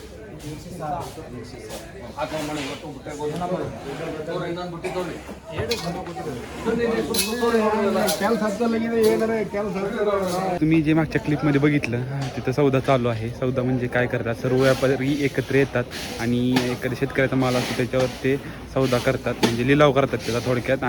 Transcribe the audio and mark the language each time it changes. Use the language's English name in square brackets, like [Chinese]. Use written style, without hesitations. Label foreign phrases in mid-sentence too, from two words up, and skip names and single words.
[Kannada] ಹಾಕೋ ಮಾಡಿ ಒಟ್ಟು ಬುಟ್ಟೆ ತೋರಿ ಇನ್ನೊಂದು ಬುಟ್ಟಿ ತೋರಿ [Marathi] तुम्ही जे मागच्या क्लिपमध्ये बघितलं तिथं सौदा चालू आहे. सौदा म्हणजे काय करतात, सर्व व्यापारी एकत्र येतात आणि एखाद्या शेतकऱ्याचा माल असतो त्याच्यावर ते सौदा करतात, म्हणजे लिलाव करतात त्याचा थोडक्यात.